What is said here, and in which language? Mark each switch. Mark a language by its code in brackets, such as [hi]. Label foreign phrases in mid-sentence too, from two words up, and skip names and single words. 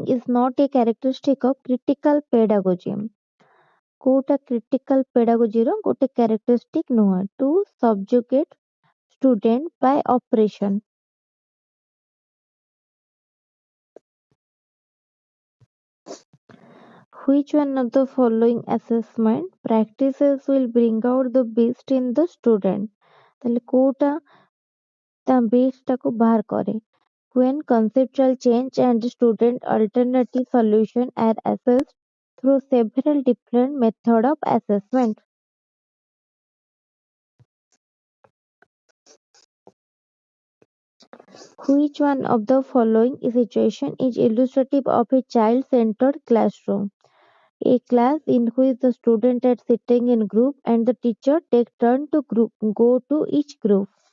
[en] is not a characteristic of critical pedagogy, [or] କୋଉଟା critical pedagogy ର ଗୋଟେ characteristic ନୁହଁ, [en] to subjugate student by operation। Which one of the following assessment practices will bring out the best in the student, [or] ତାହେଲେ କୋଉଟା ତା best ଟାକୁ ବାହାର କରେ, [en] when conceptual change and student alternative solution are assessed through several different method of assessment। Which one of the following situation is illustrative of a child-centered classroom, a class in which the students are sitting in group and the teacher take turn to go to each group।